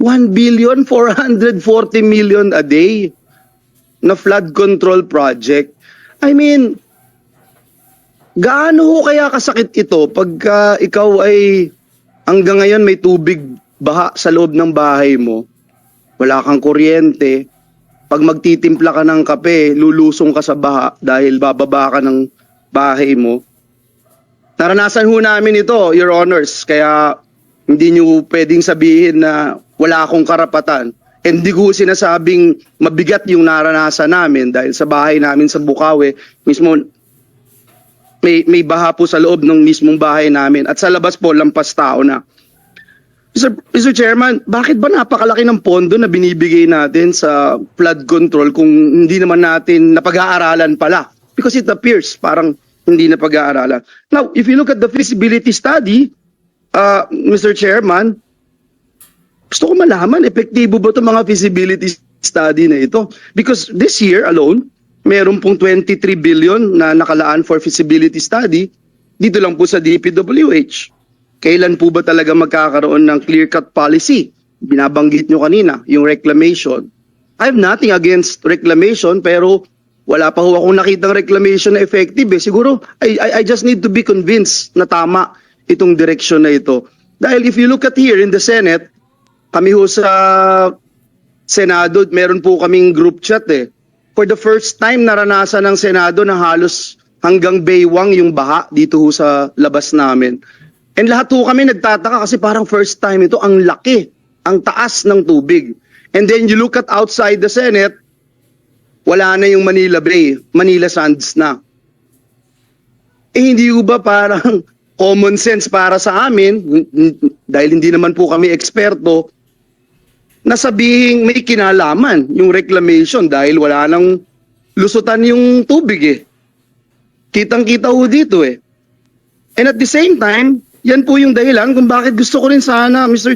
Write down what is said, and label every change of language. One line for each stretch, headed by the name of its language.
English: 1,440 million a day na flood control project.
Filipino: I mean, gaano ho kaya kasakit ito pagka ikaw ay hanggang ngayon may tubig baha sa loob ng bahay mo, wala kang kuryente, pag magtitimpla ka ng kape, lulusong ka sa baha dahil bababa ka ng bahay mo. Naranasan ho namin ito,
English: Your Honors,
Filipino: kaya hindi nyo pwedeng sabihin na wala akong karapatan. And hindi ko sinasabing mabigat yung naranasan namin dahil sa bahay namin sa Bukawi, mismo may baha po sa loob ng mismong bahay namin at sa labas po lampas tao na. Mr. Chairman, bakit ba napakalaki ng pondo na binibigay natin sa flood control kung hindi naman natin napag-aaralan pala?
English: Because it appears
Filipino: parang hindi napag-aaralan.
English: Now, if you look at the feasibility study, Mr.
Filipino: Chairman, gusto ko malaman, epektibo ba itong mga feasibility study na ito?
English: Because this year alone,
Filipino: meron pong 23 billion na nakalaan
English: for feasibility study
Filipino: dito lang po sa DPWH. Kailan po ba talaga magkakaroon ng clear-cut policy? Binabanggit nyo kanina, yung reclamation.
English: I have nothing against reclamation,
Filipino: pero wala pa ho akong nakitang
English: reclamation na effective.
Filipino: Siguro,
English: I just need to be convinced
Filipino: na tama itong direksyon na ito. Dahil if you look at here in the Senate, kami ho sa Senado, meron po kaming group chat
English: For the first time,
Filipino: naranasan ng Senado na halos hanggang baywang yung baha dito ho sa labas namin. And lahat ho kami nagtataka kasi parang first time ito, ang laki, ang taas ng tubig.
English: And then you look at outside the Senate,
Filipino: wala na yung Manila Bay, Manila Sands na. Hindi ho ba parang common sense para sa amin, dahil hindi naman po kami eksperto, na sabihing may kinalaman yung reclamation dahil wala nang lusutan yung tubig Kitang-kita ho dito
English: And at the same time,
Filipino: yan po yung dahilan kung bakit gusto ko rin sana, Mr.